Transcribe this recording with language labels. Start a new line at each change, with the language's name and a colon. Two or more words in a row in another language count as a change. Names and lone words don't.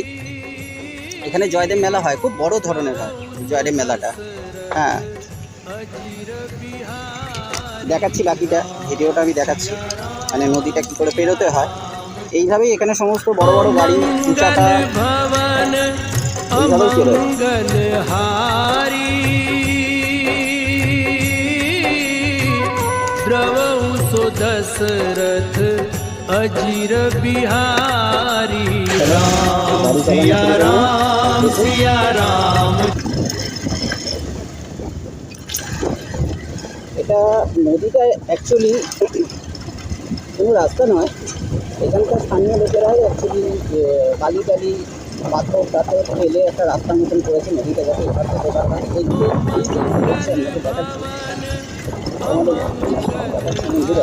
Bangla: এখানে জয়দেব মেলা হয়, খুব বড় ধরনের হয় জয়দেব মেলাটা। হ্যাঁ, দেখাচ্ছি বাকিটা, ভিডিওটা আমি দেখাচ্ছি, মানে নদীটা কী করে পেরোতে হয়। এইভাবেই এখানে সমস্ত বড় বড় গাড়ি, দু চাকা, এইভাবেই পেরোয়।
Awadhi: द्रवहु सो दशरथ अजीर बिहारी राम सिया राम सिया राम।
Bangla: এটা নদীটা অ্যাকচুয়ালি কোনো রাস্তা নয়, এখানকার স্থানীয় লোকেরাই অ্যাকচুয়ালি বালি টালি পাথর টাথর ফেলে একটা রাস্তার মতন করেছে নদীটা, যাতে এখান থেকে ওখান এইগুলো দেখাচ্ছি আমাদের দেখাচ্ছি বন্ধুরা।